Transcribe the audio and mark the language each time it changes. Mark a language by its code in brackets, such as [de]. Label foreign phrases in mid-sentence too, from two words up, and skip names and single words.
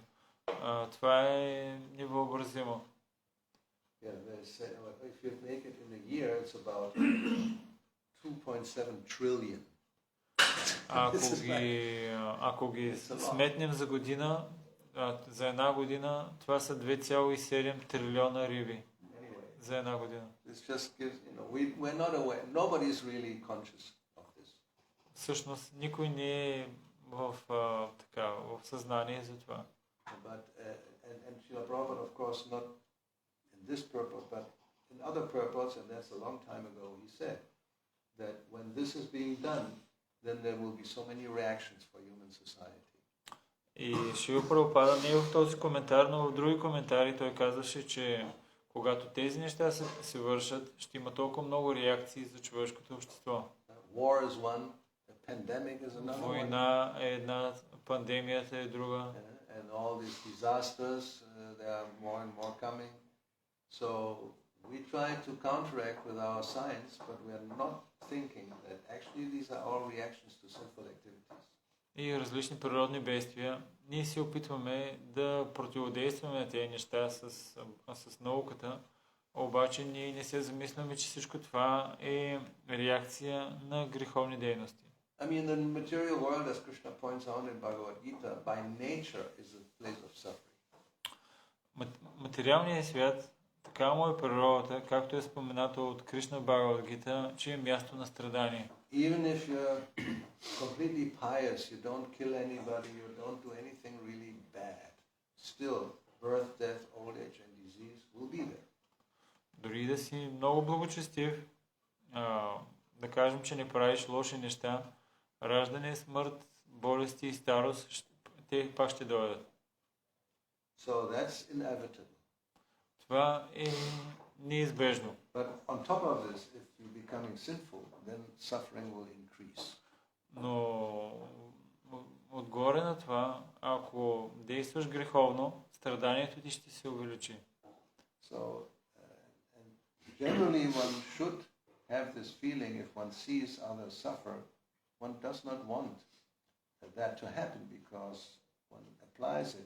[bg] Това е невъобразимо. [en] Yeah, they say if you make it in a year, it's about 2.7 trillion. [bg] Ако ги сметнем за година, за една година, това са 2,7 трилиона риби. За една година. [en] This just gives, we're not aware. Nobody is really conscious of this. [bg] Всъщност никой не е в съзнание за това. [en] But and Prabhupada, of course, not in this purpose, but in other purpose, and that's a long time ago, he said that when this is being done, then there will be so many reactions for human society. [bg] И Шрила Прабхупада не е в този коментар, но в други коментари той казваше, че когато тези неща се вършат, ще има толкова много реакции за човешкото общество. [en] War is one, a pandemic is another. [bg] Война е една, пандемията е друга. [en] And all these disasters, there are more and more coming. So we try to counteract with our science, but we are not thinking that actually these are all reactions to sinful activities. [bg] И различни природни бедствия. Ние се опитваме да противодействаме на тези неща с науката, обаче ние не се замисляме, че всичко това е реакция на греховни дейности. [en] I mean, the material world, as Krishna points out in Bhagavad Gita, by nature is a place of suffering. [bg] Материалният свят, така му е природата, както е споменато от Кришна Бхагавад Гита, че е място на страдание. [en] Even if you're completely pious, you don't kill anybody, you don't do anything really bad, still birth, death, old age and disease will be there. [bg] Дори да си много благочестив, да кажем, че не правиш лоши неща, раждане, смърт, болести и старост, те пак ще дойдат. [en] So that's inevitable. [bg] Това е неизбежно. [en] But on top of this, if you're becoming sinful, then suffering will increase. [bg] Но отгоре на това, ако действаш греховно, страданието ти ще се увеличи. [en] So generally one should have this feeling if one sees others suffer, one does not want that to happen because one applies it.